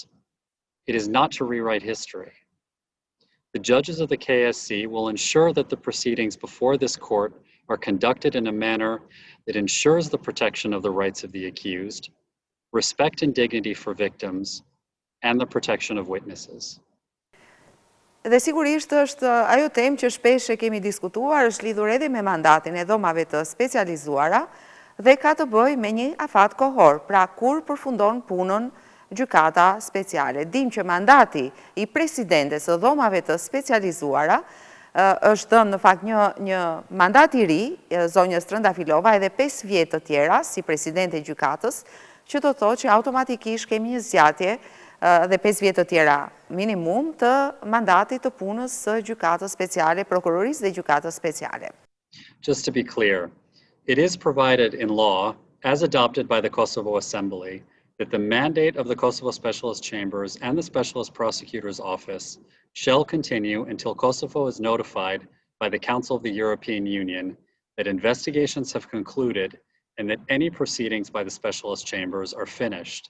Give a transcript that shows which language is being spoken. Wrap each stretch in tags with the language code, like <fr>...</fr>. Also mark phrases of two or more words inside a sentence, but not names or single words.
<en>It is not to rewrite history. The judges of the KSC will ensure that the proceedings before this court are conducted in a manner that ensures the protection of the rights of the accused, respect and dignity for victims, and the protection of witnesses.</en> <sq>Dhe sigurisht është ajo temë që shpesh e kemi diskutuar, është lidhur edhe me mandatin e dhomave të specializuara dhe ka të bëjë me një afat kohor, pra kur përfundon punën gjykata speciale. Dim që mandati i presidentes së dhomave të specializuara është dhënë në fakt një mandat i ri, zonjës Trëndafilova, edhe 5 vjet të tjera si presidente e gjykatës, që do të thotë që automatikisht kemi një zgjatje dhe 5 vjet të tjera minimum të mandatit të punës së gjykatës speciale, prokurorisë dhe gjykatës speciale.</sq> <en>Just to be clear, it is provided in law, as adopted by the Kosovo Assembly, that the mandate of the Kosovo Specialist Chambers and the Specialist Prosecutor's Office shall continue until Kosovo is notified by the Council of the European Union that investigations have concluded and that any proceedings by the Specialist Chambers are finished.</en>